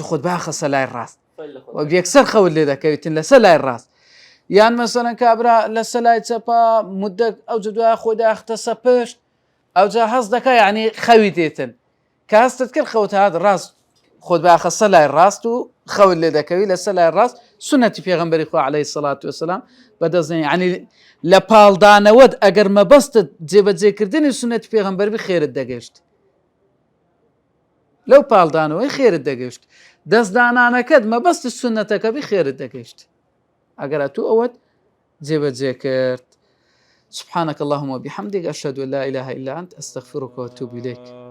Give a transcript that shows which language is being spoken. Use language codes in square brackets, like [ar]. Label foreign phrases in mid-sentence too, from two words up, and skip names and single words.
[ckb] خۆت باخەسە لای ڕاست یەکسەر خەوت لێ دەکەویتن لەسەر لای ڕاست یان مثلا کابرا لەسەلای چەپە مدە ئەو دوای خۆی داختە سەپشت ئەوجا هەز دەکە یعنی خەوی دێتن کە هەستت کرد خەوت هات ڕاست خۆت باخەسە لای ڕاست و خەوت لێ دەکەوی لەسەر لای ڕاست سنەتی پێغەمبەری خوا [ar] عليه الصلاة والسلام [ckb] بەدەستێنی یعنی لە پاڵدانەوەت ئەگەر مەبەستت جێبەجێکردنی سنەتی پێغەمبەر بی خێرت دەگەشت لەو پاڵدانەوەی خێرت دەگەشت دەستدانانەکەت مەبەستی سنەتەکە بی خێرت دەگەشت ئەگەر تو ئەوەت جێبەجێ کرد. [ar] سبحانك اللهم وبحمدك أشهد أن لا إله إلا أنت أستغفرك وأتوب إليك.